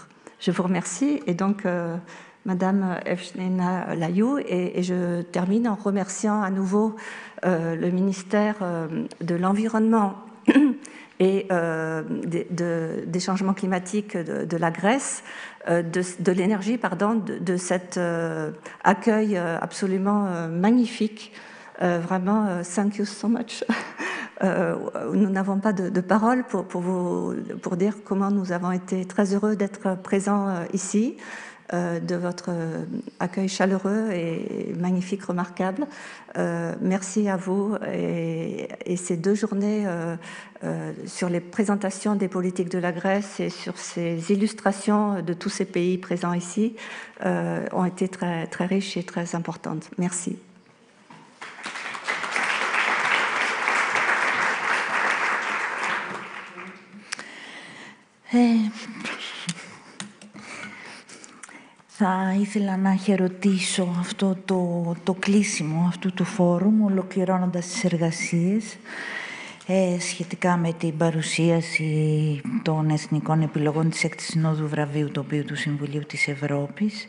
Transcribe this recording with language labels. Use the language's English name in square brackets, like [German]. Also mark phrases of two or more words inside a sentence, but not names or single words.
[French] Je vous remercie, et donc Madame Evgenina Layou, et je termine en remerciant à nouveau le ministère de l'Environnement et des changements climatiques de la Grèce, de l'énergie, pardon, de cet accueil absolument magnifique. Vraiment, [English] thank you so much. [French] Nous n'avons pas de paroles pour dire comment nous avons été très heureux d'être présents ici, de votre accueil chaleureux et magnifique, remarquable. Merci à vous, et ces 2 journées sur les présentations des politiques de la Grèce et sur ces illustrations de tous ces pays présents ici ont été très, très riches et très importantes. Merci. [Greek] Θα ήθελα να χαιρετήσω αυτό το κλείσιμο αυτού του φόρουμ, ολοκληρώνοντας τις εργασίες σχετικά με την παρουσίαση των εθνικών επιλογών της 6ης Συνόδου Βραβείου Τοπίου του Συμβουλίου της Ευρώπης.